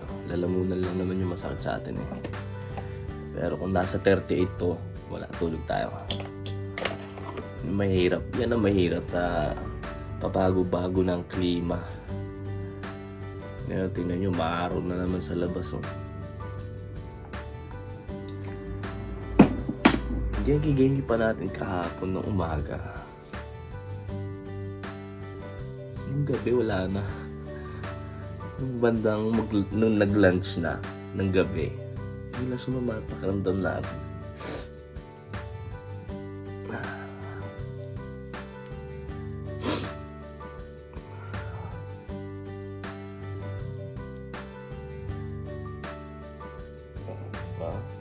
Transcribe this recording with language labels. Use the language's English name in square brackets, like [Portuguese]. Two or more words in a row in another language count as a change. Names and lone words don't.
[Filipino] Lalamunan lang naman yung masakit sa atin, eh. Pero kung nasa 38 to, wala, tulog tayo. Mahirap. Yan ang mahirap sa pabago-bago ng klima. Ngayon, tingnan nyo, maaraw na naman sa labas, oh. Genki-genki pa natin kahapon ng umaga. Yung gabi, wala na. Yung bandang nung nag-lunch na ng gabi, hindi na sumama at pakiramdam natin. Wow.